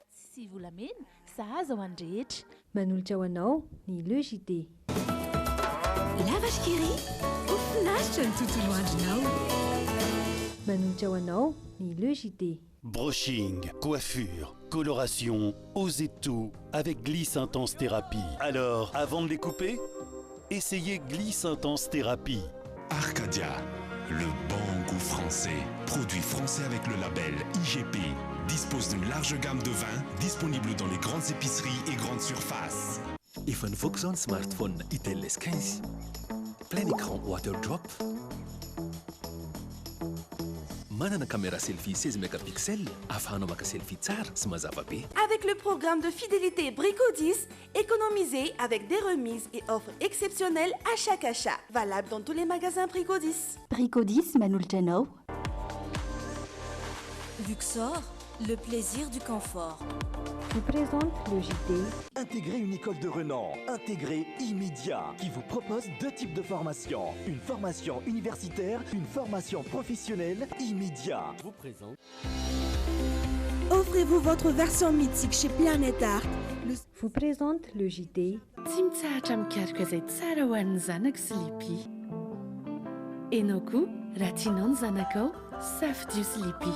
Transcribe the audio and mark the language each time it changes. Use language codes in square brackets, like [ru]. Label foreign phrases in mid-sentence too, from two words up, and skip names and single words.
[mg] sy volamena sahaza ho andrehetra. Manolotra ho anao ny Le JT. Lavatra kely hofinaritra ny tontolo andronao. Manolotra ho anao ny Le JT. [fr] Brushing, coiffure, coloration, osez tout avec Gliss Intense Thérapie. Alors, avant de les couper, essayez Gliss Intense Thérapie. Arcadia, le bon goût français. Produit français avec le label IGP. Dispose d'une large gamme de vins disponible dans les grandes épiceries et grandes surfaces. [mg] Efa nivoaka zao ny smartphone Itel S15. [fr] Plein écran [en] water drop. [mg] Manana caméra selfie 16 mégapixels afahanao maka selfie tsara sy mazava be. [fr] Avec le programme de fidélité Brico 10, économisez avec des remises et offres exceptionnelles à chaque achat. Valable dans tous les magasins Brico 10. [mg] Brico 10 manolotra anao. [fr] Luxor, le plaisir du confort. Vous présente le JT. Intégrez une école de renom, Intégrez immédiat, qui vous propose 2 types de formations. Une formation universitaire, une formation professionnelle immédiat. Vous présente. Offrez-vous votre version mythique chez Planète Art. Vous présente le JT. [mg] Tsy mikarika izay tsara ho an'ny zanaka sy lipi. Enao koa raha tianao ny zanakao safidio sy lipi.